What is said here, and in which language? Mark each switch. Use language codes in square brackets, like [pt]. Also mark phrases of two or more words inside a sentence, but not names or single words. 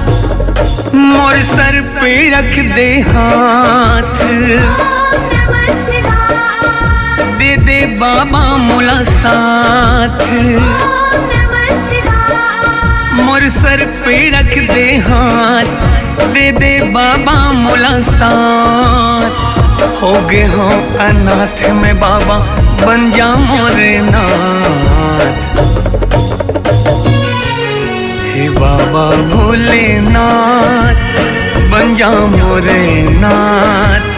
[hne] मोर सर पे रख दे हाथ [sa] ओम नमः शिवाय [hne] दे दे बाबा मोला साथ [sa] ओम नमः शिवाय [hne] मोर सर पे रख दे हाथ दे दे बाबा मोला साथ हो गए हो अनाथ में बाबा बन जा मोरे नाथ हे बाबा भोलेनाथ बन जा मोरे नाथ